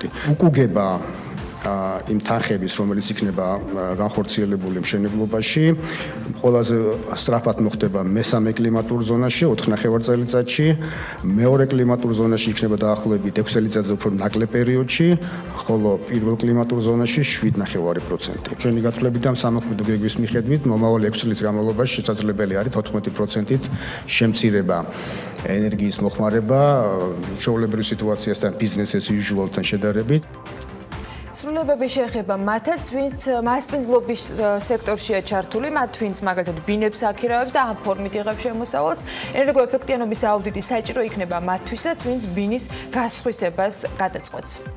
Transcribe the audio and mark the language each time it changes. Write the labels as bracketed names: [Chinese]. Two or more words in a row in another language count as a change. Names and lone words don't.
[Georgian] უკუგება იმ თანხების, რომელიც იქნება განხორციელებული მშენებლობაში, ყველაზე სწრაფად მოხდება მესამე კლიმატურ ზონაში 4.5 წელიწადში, მეორე კლიმატურ ზონაში იქნება დაახლოებით 6 წელიწადზე უფრო ნაკლებ პერიოდში, ხოლო პირველ კლიმატურ ზონაში 7.5%. ჩვენი გათვლებიდან და სამოქმედო გეგმის მიხედვით მომავალ 6 წლის განმავლობაში შესაძლებელი არის 14%-ით შემცირება ენერგიის მოხმარება ჩვეულებრივ სიტუაციასთან [English] business as usual- [Georgian] თან შედარებით. ცვლილებები შეეხება მათაც, ვინც მასპინძლობის სექტორშია ჩართული, მათ ვინც მაგალითად ბინებს აქირავებს და ამ ფორმით იღებს შემოსავალს. ენერგოეფექტიანობის აუდიტი საჭირო იქნება მათთვისაც, ვინც ბინის გასხვისებას გადაწყვეტს.